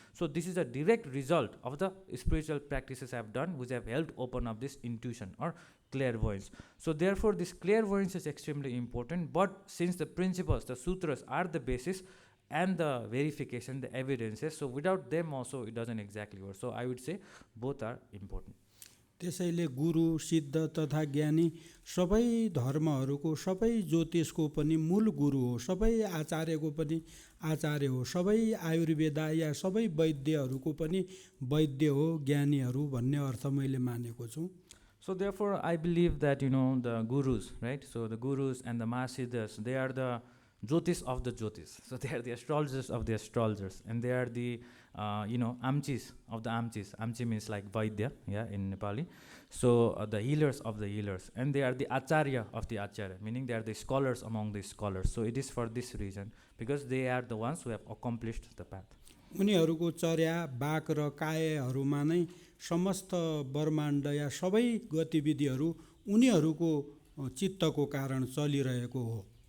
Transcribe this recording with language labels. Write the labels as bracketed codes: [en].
[en] So this is a direct result of the spiritual practices I've done, which have helped open up this intuition or clairvoyance. So therefore this clairvoyance is extremely important, but since the principles, the sutras are the basis and the verification, the evidences, so without them also it doesn't exactly work. So I would say both are important. [ne] त्यसैले गुरु सिद्ध तथा ज्ञानी सबै धर्महरूको सबै ज्योतिषको पनि मूल गुरु हो, सबै आचार्यको पनि आचार्य हो, सबै आयुर्वेदा या सबै वैद्यहरूको पनि वैद्य हो, ज्ञानीहरू भन्ने अर्थ मैले मानेको छु. [en] So therefore I believe that the gurus, right, so the gurus and the Mahasiddhas, they are the Jyotish of the Jyotish. So they are the astrologers of the astrologers, and they are the amchis of the amchis. Amchi means like Vaidya, in Nepali. So the healers of the healers, and they are the acharya of the acharya, meaning they are the scholars among the scholars. So it is for this reason, because they are the ones who have accomplished the path. [ne] उनीहरूको चर्या बाक र कायहरूमा नै समस्त ब्रह्माण्ड या सबै गतिविधिहरू उनीहरूको चित्तको कारण चलिरहेको हो.